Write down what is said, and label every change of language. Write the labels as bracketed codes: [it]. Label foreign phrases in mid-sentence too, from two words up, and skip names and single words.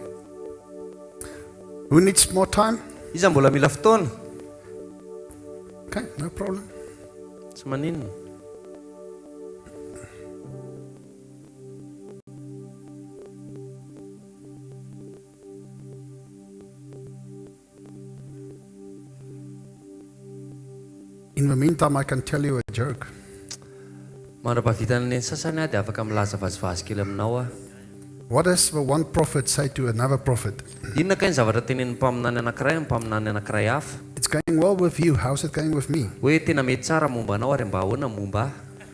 [en] Who needs more time? [mg] Iza mbola mila fotoana. [en] Okay, no problem. [mg] Tsy maninona. [en] In the meantime, I can tell you a joke. [mg] Mandrapahavitana ny sasany dia afaka milaza vazivazy kely aminao a. [en] What does the one prophet say to another prophet? [mg] Inona kay ny zavatra tenenin'ny mpaminany anankiray ny mpaminany anankiray hafa? [en] It's going well with you. How's it going with me? [mg] Hoe tena mety tsara momba anao ary mba ahoana momba ahy?